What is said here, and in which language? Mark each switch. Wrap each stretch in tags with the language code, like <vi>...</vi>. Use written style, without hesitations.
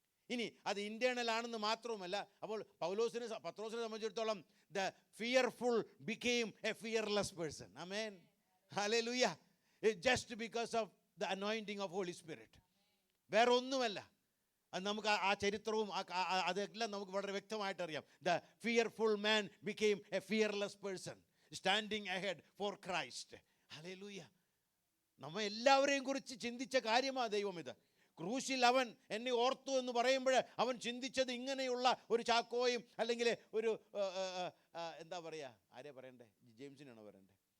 <ml>ഇനി അത് ഇൻറ്റേർണൽ ആണെന്ന് മാത്രവുമല്ല. അപ്പോൾ പത്രോസിനെ സംബന്ധിച്ചിടത്തോളം</ml> <en>The fearful became a fearless person. ആമേൻ. ഹല്ലേലൂയ. Just because of the anointing of Holy Spirit.</en> <ml>വേറെ ഒന്നുമല്ല. അത് നമുക്ക് ആ ചരിത്രവും അതെല്ലാം നമുക്ക് വളരെ വ്യക്തമായിട്ട് അറിയാം.</ml> <en>The fearful man became a fearless person standing ahead for Christ.</en> <ml>Hallelujah. നമ്മ എല്ലാവരെയും കുറിച്ച് ചിന്തിച്ച കാര്യമാണ് ദൈവം ഇത്. ക്രൂശിൽ അവൻ എന്നെ ഓർത്തു എന്ന് പറയുമ്പോൾ അവൻ ചിന്തിച്ചത് ഇങ്ങനെയുള്ള ഒരു ചാക്കോയും അല്ലെങ്കിൽ ഒരു എന്താ പറയുക, ആരെയാ പറയണ്ടേ? ജെയിംസിനാണോ പറയണ്ടേ?</ml>